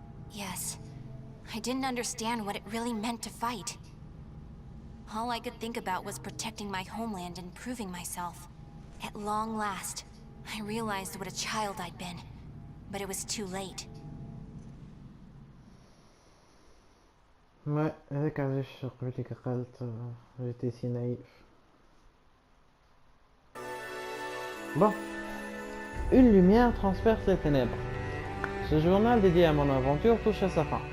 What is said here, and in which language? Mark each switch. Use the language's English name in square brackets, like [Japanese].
[English] Yes. I didn't understand what it really meant to fight. All I could think about was protecting my homeland and proving myself. At long last, I realized what a child I'd been, but it was too late. [French] Ouais, [Arabic] هذاك علاش قبل لك قالت [French] j'étais si naïf. Bon, une lumière transperce les ténèbres. Ce journal dédié à mon aventure touche à sa fin.